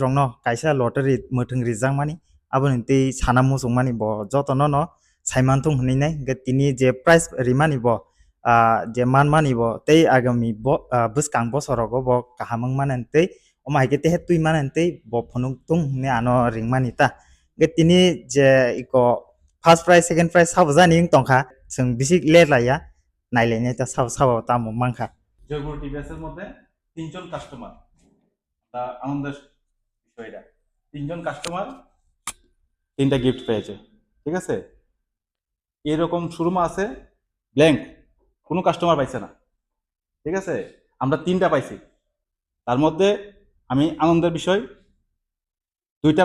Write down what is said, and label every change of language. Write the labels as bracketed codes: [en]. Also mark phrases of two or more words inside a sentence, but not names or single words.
[trp] rong no kaisa lottery muthung rijang mani aboni tei sana musung mani bo joto no saiman tung hni nei ge tini je price rimani bo je manmani bo tei agami bo buskang bo sorogo bo kahamang manan tei omai ke te tui manan tei bo phonung tung ne ano ringmani ta ge tini je iko [en] first prize second prize [trp] sabo jani tongkha sing bisik le laya nailene ta sabo ta mo mangkha [bn] জয়গুরু টিভিএস এর মধ্যে 3জন কাস্টমার তা আনন্দের বিষয় এটা 3জন কাস্টমার 3টা গিফট পেয়েছে ঠিক আছে এরকম শোরুম আছে ব্ল্যাঙ্ক কোনো কাস্টমার পাইছে না ঠিক আছে আমরা 3টা পাইছি তার মধ্যে আমি আনন্দের বিষয় 2টা